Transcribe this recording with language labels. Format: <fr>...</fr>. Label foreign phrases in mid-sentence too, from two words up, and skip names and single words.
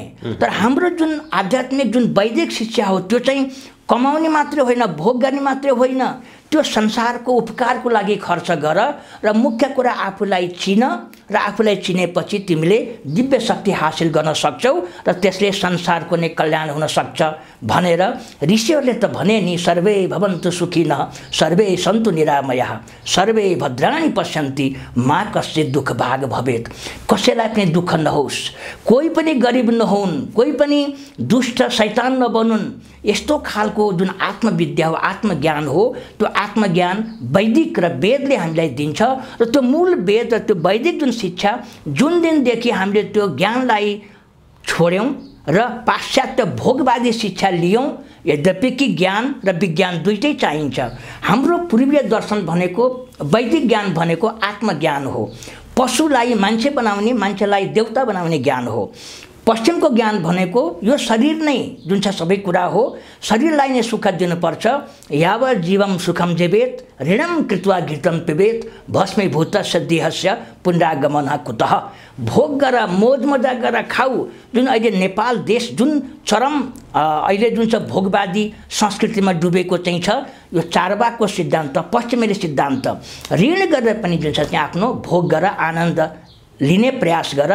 <ne>तर हाम्रो जुन आध्यात्मिक जुन वैदिक शिक्षा हो त्यो चाहिँ कमाउने मात्रै होइन, भोग गर्ने मात्रै होइन, त्यो संसारको उपकारको लागि खर्च गर र मुख्य कुरा आफूलाई चिन र आफूलाई चिनेपछि तिमीले दिव्य शक्ति हासिल गर्न सक्छौ र त्यसले संसारको नै कल्याण हुन सक्छ भनेर ऋषिहरूले त भने नि,</ne> <sa>सर्वे भवन्तु सुखिनः सर्वे सन्तु निरामयः सर्वे भद्राणि पश्यन्ति मा कश्चित् दुःख भाग भवेत्।</sa> <ne>कसैलाई पनि दुःख नहोस्, कोही पनि गरिब नहुन्, कोही पनि दुष्ट शैतान नबनुन्। यस्तो खालको जुन आत्मविद्या हो, आत्मज्ञान हो, त्यो आत्मज्ञान वैदिक र वेदले हामीलाई दिन्छ। र त्यो मूल वेद र त्यो वैदिक जुन शिक्षा, जुन दिनदेखि हामीले त्यो ज्ञानलाई छोड्यौँ र पाश्चात्य भोगवादी शिक्षा लियौँ, यद्यपि कि ज्ञान र विज्ञान दुइटै चाहिन्छ। हाम्रो पूर्वीय दर्शन भनेको, वैदिक ज्ञान भनेको आत्मज्ञान हो। पशुलाई मान्छे बनाउने, मान्छेलाई देवता बनाउने ज्ञान हो। पश्चिमको ज्ञान भनेको यो शरीर नै जुन छ सबै कुरा हो, शरीरलाई नै सुख दिनुपर्छ।</ne> <sa>यावत् जीवम सुखम जीवेत ऋणम कृत्वा घृतम पिबेत भस्मीभूतस्य देहस्य पुनरागमनः कुतः।</sa> <ne>भोग गर, मोज मजा गर, खाऊ। जुन अहिले नेपाल देश जुन चरम अहिले जुन छ भोगवादी संस्कृतिमा डुबेको चाहिँ छ, यो चारवाकको सिद्धान्त, पश्चिमेली सिद्धान्त। ऋण गरेर पनि जुन छ चाहिँ आफ्नो भोग गर, आनन्द लिने प्रयास गर।</ne>